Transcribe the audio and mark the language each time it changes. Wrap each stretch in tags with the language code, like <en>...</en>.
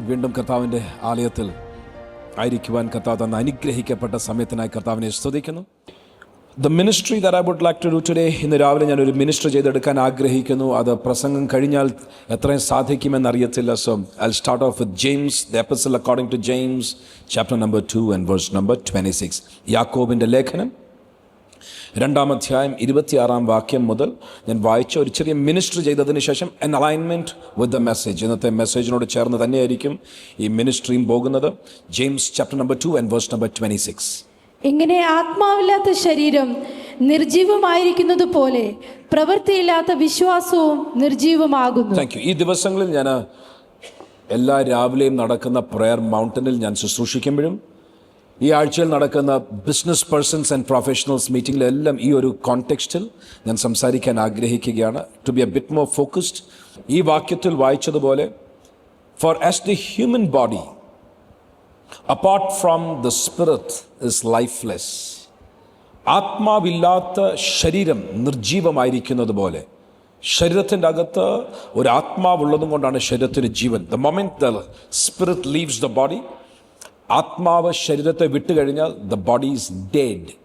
<ml>വീണ്ടും കർത്താവിൻ്റെ ആലയത്തിൽ ആയിരിക്കുവാൻ കർത്താവ് തന്ന അനുഗ്രഹിക്കപ്പെട്ട സമയത്തിനായി കർത്താവിനെ സ്തുതിക്കുന്നു.</ml> <en>The ministry that I would like to do today,</en> <ml>ഇന്ന് രാവിലെ ഞാനൊരു മിനിസ്റ്റർ ചെയ്തെടുക്കാൻ ആഗ്രഹിക്കുന്നു. അത് പ്രസംഗം കഴിഞ്ഞാൽ എത്രയും സാധിക്കുമെന്ന് അറിയത്തില്ല.</ml> <en>So I'll start off with James, the epistle according to James, chapter number 2 and verse number 26.</en> <ml>യാക്കോബിൻ്റെ ലേഖനം 2-ാം അധ്യായം 26-ാം വാക്യം മുതൽ ഞാൻ വായിച്ച ഒരു ചെറിയ മിനിസ്റ്റർ ചെയ്തതിന് ശേഷം</ml> <en>an alignment with the message.</en> <ml>ഇന്നത്തെ മെസ്സേജിനോട് ചേർന്ന് തന്നെയായിരിക്കും ഈ മിനിസ്ട്രിയും പോകുന്നത്.</ml> <en>James chapter number 2 and verse number 26.</en> <ml>ഇങ്ങനെ ആത്മാവില്ലാത്ത ശരീരം നിർജീവമായിരിക്കുന്നത് പോലെ പ്രവൃത്തിയില്ലാത്ത വിശ്വാസവും നിർജീവമാകുന്നു. Thank you. ഈ ദിവസങ്ങളിൽ ഞാൻ എല്ലാ രാവിലെയും നടക്കുന്ന പ്രയർ മൗണ്ടനിൽ ഞാൻ ശുശ്രൂഷിക്കുമ്പോഴും ഈ ആഴ്ചയിൽ നടക്കുന്ന ബിസിനസ് പേഴ്സൺസ് ആൻഡ് പ്രൊഫഷണൽസ് മീറ്റിങ്ങിലെല്ലാം ഈ ഒരു കോണ്ടെക്സ്റ്റിൽ ഞാൻ സംസാരിക്കാൻ ആഗ്രഹിക്കുകയാണ്.</ml> <en>To be a bit more focused.</en> <ml>ഈ വാക്യത്തിൽ വായിച്ചതുപോലെ</ml> <en>For as the human body apart from the spirit is lifeless.</en> <ml>ആത്മാവില്ലാത്ത ശരീരം നിർജീവമായിരിക്കുന്നത് പോലെ ശരീരത്തിൻ്റെ അകത്ത് ഒരു ആത്മാവുള്ളതും കൊണ്ടാണ് ശരീരത്തിന് ജീവൻ.</ml> <en>The moment the spirit leaves the body,</en> <ml>ആത്മാവ് ശരീരത്തെ വിട്ടുകഴിഞ്ഞാൽ</ml> <en>the body is dead.</en>